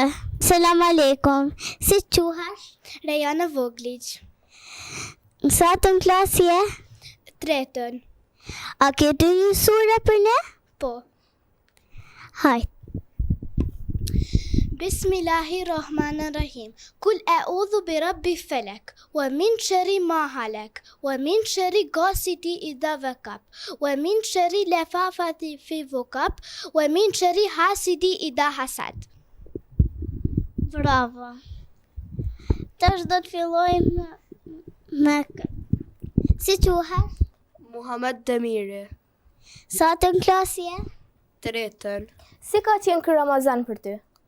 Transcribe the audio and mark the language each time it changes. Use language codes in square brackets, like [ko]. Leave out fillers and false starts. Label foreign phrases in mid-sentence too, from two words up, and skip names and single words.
[ar] السلام عليكم. [sq] Si quhesh? Rejana Voglić. Në sa të në klasë je? Tretën. A ke të një sura për ne? Po. Hajt. [ar] بسم الله الرحمن الرحيم. قل أعوذ برب فلق ومن شر ما خلق ومن شر غاسق إذا وقب ومن شر لففات في وقب ومن شر حاسد إذا حسد. [sq] Bravo. Tash do të fillojmë me si quhesh? Muhammed Demiri. Sa të në klasë je? Tretën. Si ka qenë ky Ramazan për ty?